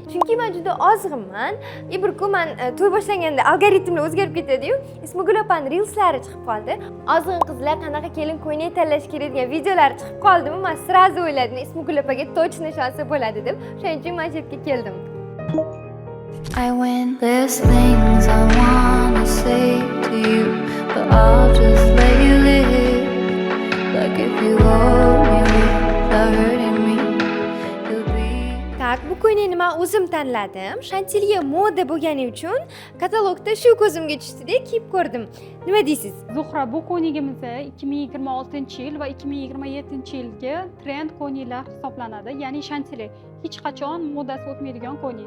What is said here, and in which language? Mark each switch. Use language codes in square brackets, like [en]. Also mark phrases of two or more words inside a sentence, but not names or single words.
[uz] Chunki men juda ozg'inman. Bir kun men to'y boshlaganda algoritmlar o'zgarib ketadi-yu, Ismagul opaning reelslari chiqib qoldi. Ozg'in qizlar qanaqa kelin ko'ylak tanlash kerak degan videolar chiqib qoldimi, men sirazi o'yladim, Ismagul opaga точно shonsi bo'ladi deb. Shuning uchun men yerga keldim. [en] I win. There's things I wanna say to you, but I'll just let you live. Like if you hold me without hurting me, you'll be. [uz] Tak, bu ko'ylakni men o'zim tanladim. Shantiliya moda bo'lgani uchun katalogda shu ko'zimga tushdi-da, kiyib ko'rdim. Nima deysiz? Zuhra, bu ko'ylagimiz 2026-yil va 2027-yilga trend ko'ylaklar hisoblanadi. Ya'ni shantili hech qachon modasi o'tmaydigan ko'ylak.